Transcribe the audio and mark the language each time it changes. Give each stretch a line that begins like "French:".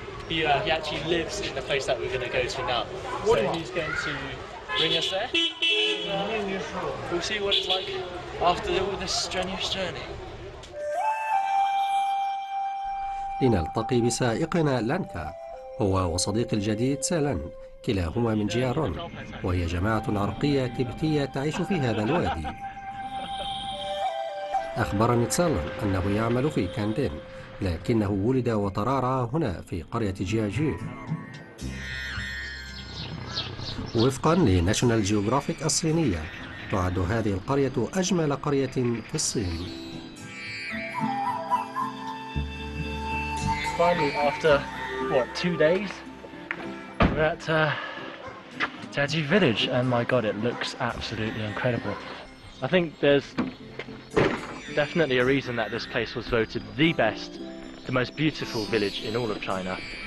English: He actually lives in the place that we're going to go to now. So he's going to bring us there. We'll see what it's like after all this strenuous journey.
Arabic: لنلتقي بسائقنا لانكا، هو وصديق الجديد سالان، كلاهما من جيارون، وهي جماعة عرقية تبتية تعيش في هذا الوادي. أخبرني تسالان أنه يعمل في كاندين، لكنه ولد وترعرع هنا في قرية جياجو. وفقا لناشونال جيوغرافيك الصينية، تعد هذه القرية أجمل قرية في الصين.
English: Finally, after 2 days, we're at Taji village, and my god, it looks absolutely incredible. I think there's definitely a reason that this place was voted the best, the most beautiful village in all of China.